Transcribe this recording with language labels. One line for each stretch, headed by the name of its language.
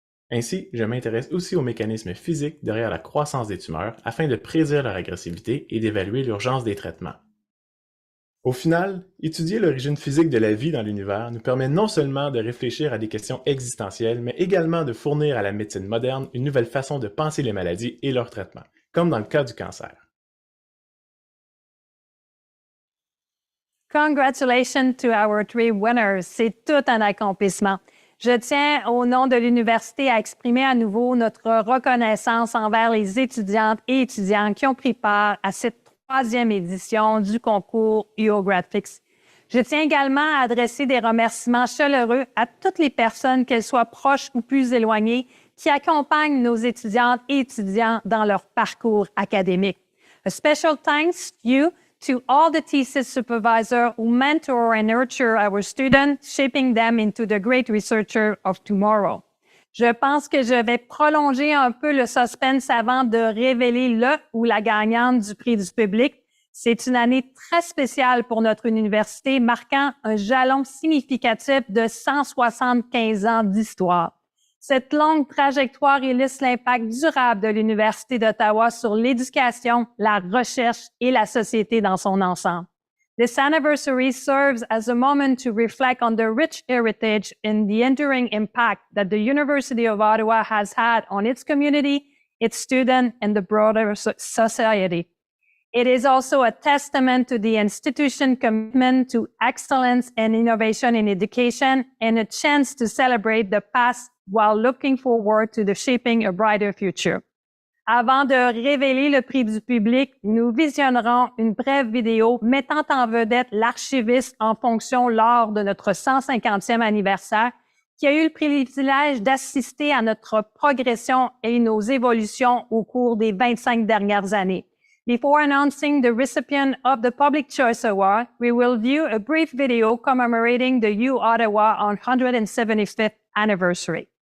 French: Ainsi, je m'intéresse aussi aux mécanismes physiques derrière la croissance des tumeurs afin de prédire leur agressivité et d'évaluer l'urgence des traitements. Au final, étudier l'origine physique de la vie dans l'univers nous permet non seulement de réfléchir à des questions existentielles, mais également de fournir à la médecine moderne une nouvelle façon de penser les maladies et leurs traitements, comme dans le cas du cancer.
English: Congratulations to our three winners.
French: C'est tout un accomplissement. Je tiens, au nom de l'Université, à exprimer à nouveau notre reconnaissance envers les étudiantes et étudiants qui ont pris part à cette troisième édition du concours uOGRADflix. Je tiens également à adresser des remerciements chaleureux à toutes les personnes, qu'elles soient proches ou plus éloignées, qui accompagnent nos étudiantes et étudiants dans leur parcours académique.
English: A special thanks to all the thesis supervisors who mentor and nurture our students, shaping them into the great researchers of tomorrow.
French: Je pense que je vais prolonger un peu le suspense avant de révéler le ou la gagnante du prix du public. C'est une année très spéciale pour notre université, marquant un jalon significatif de 175 ans d'histoire. Cette longue trajectoire illustre l'impact durable de l'Université d'Ottawa sur l'éducation, la recherche et la société dans son ensemble.
English: This anniversary serves as a moment to reflect on the rich heritage and the enduring impact that the University of Ottawa has had on its community, its students, and the broader society. It is also a testament to the institution's commitment to excellence and innovation in education and a chance to celebrate the past while looking forward to the shaping a brighter future.
French: Avant de révéler le prix du public, nous visionnerons une brève vidéo mettant en vedette l'archiviste en fonction lors de notre 150e anniversaire, qui a eu le privilège d'assister à notre progression et nos évolutions au cours des 25 dernières années.
English: Before announcing the recipient of the Public Choice Award, we will view a brief video commemorating the uOttawa on 175th anniversary.